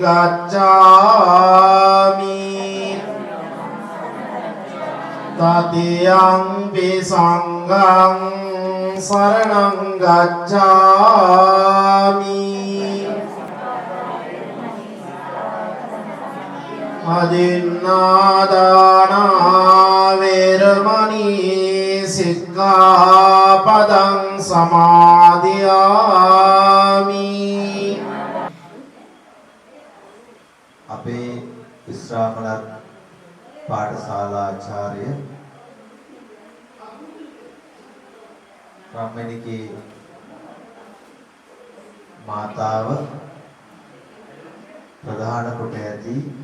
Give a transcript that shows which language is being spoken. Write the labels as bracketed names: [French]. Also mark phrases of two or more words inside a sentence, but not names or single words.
[Pali] ගච්ඡාමි တတိယံ පි සංඝං සරණං ගච්ඡාමි අදින්නාදානා වේරමණී සික්ඛාපදං සමාදියාමි [Sinhala] අපේ විශ්‍රාමලත් පාඨශාලාචාර්ය රම්මණිකේ මාතාව ප්‍රධාන කොට ඇති